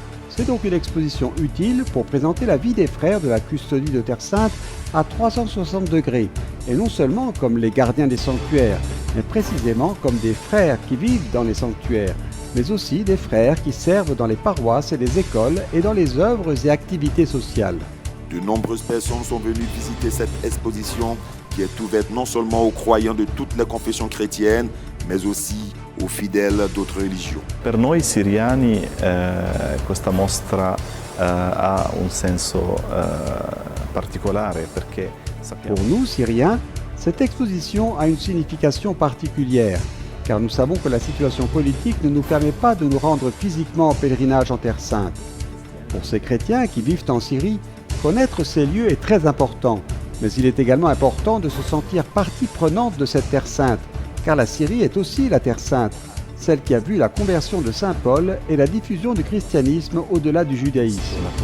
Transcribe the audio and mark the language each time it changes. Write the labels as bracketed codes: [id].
[fr] C'est donc une exposition utile pour présenter la vie des frères de la custodie de Terre Sainte à 360 degrés, et non seulement comme les gardiens des sanctuaires, mais précisément comme des frères qui vivent dans les sanctuaires, mais aussi des frères qui servent dans les paroisses et les écoles et dans les œuvres et activités sociales. De nombreuses personnes sont venues visiter cette exposition qui est ouverte non seulement aux croyants de toutes les confessions chrétiennes, mais aussi aux fidèles d'autres religions. [it] Per noi siriani questa mostra ha un senso particolare perché sappiamo. [fr] Pour nous, Syriens, cette exposition a une signification particulière, car nous savons que la situation politique ne nous permet pas de nous rendre physiquement en pèlerinage en Terre Sainte. Pour ces chrétiens qui vivent en Syrie, connaître ces lieux est très important, mais il est également important de se sentir partie prenante de cette Terre Sainte, car la Syrie est aussi la Terre Sainte, celle qui a vu la conversion de Saint Paul et la diffusion du christianisme au-delà du judaïsme.